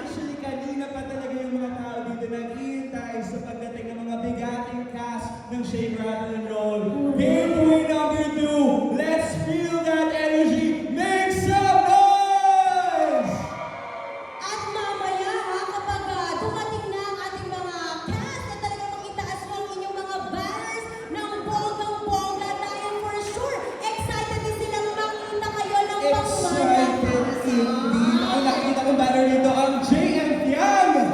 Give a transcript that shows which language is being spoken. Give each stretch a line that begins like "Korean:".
Filipino: Actually, kanina pa talaga yung mga tao dito naghihintay sa pagdating ng mga bigating cast ng Shake, Rattle, and Roll.
English: Gateway number 2, let's feel that energy, make some noise!
Filipino: At mamaya ha, kapag dumating na ang ating mga cast na talagang makitaas mo ang inyong mga banners ng bonggang-bongga dahil for sure, excited din silang makita kayo ng pangmana.
English: Excited indeed.
Filipino: Ang nakikita kong banner dito, ang JM Tiang!